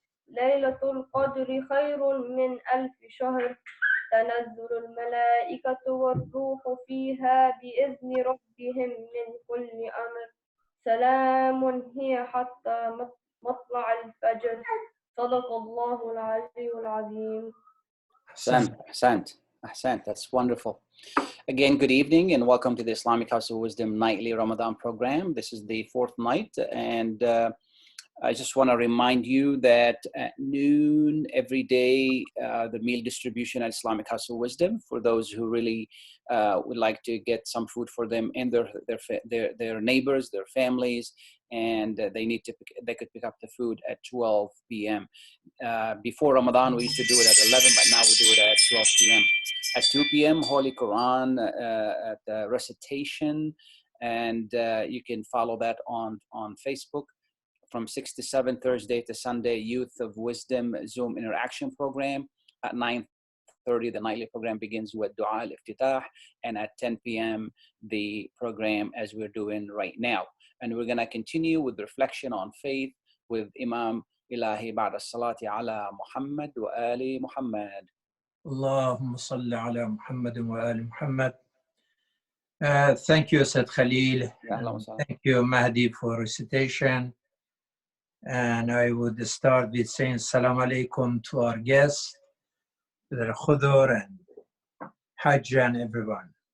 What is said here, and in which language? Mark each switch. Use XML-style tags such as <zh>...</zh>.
<ar>ليلة القدر خير من 1000 شهر تنزل الملائكة والروح فيها بإذن ربهم من كل أمر سلام هي حتى مطلع الفجر صدق الله العلي العظيم.</ar> <en>Ahsant. That's wonderful. Again, good evening and welcome to the Islamic House of Wisdom nightly Ramadan program. This is the fourth night, and I just want to remind you that at noon every day, the meal distribution at Islamic House of Wisdom for those who really would like to get some food for them and their neighbors, their families, and they could pick up the food at 12 p.m. Before Ramadan, we used to do it at 11, but now we do it at 12 p.m. At 2 p.m., Holy Quran at Recitation, and you can follow that on Facebook. From 6 to 7, Thursday to Sunday, Youth of Wisdom Zoom interaction program. At 9:30, the nightly program begins with Dua al-Iftitah, and at 10 p.m., the program as we're doing right now. And we're going to continue with reflection on faith with Imam Elahi</en> <ar>بعد الصلاة على محمد وآل محمد. اللهم صل على محمد وآل محمد.</ar> <en>Thank you, Said Khalil. Thank you, Mahdi, for recitation. And I would start with saying Assalamu alaikum to our guests, Brother Khodr and Hajjah and everyone.</en>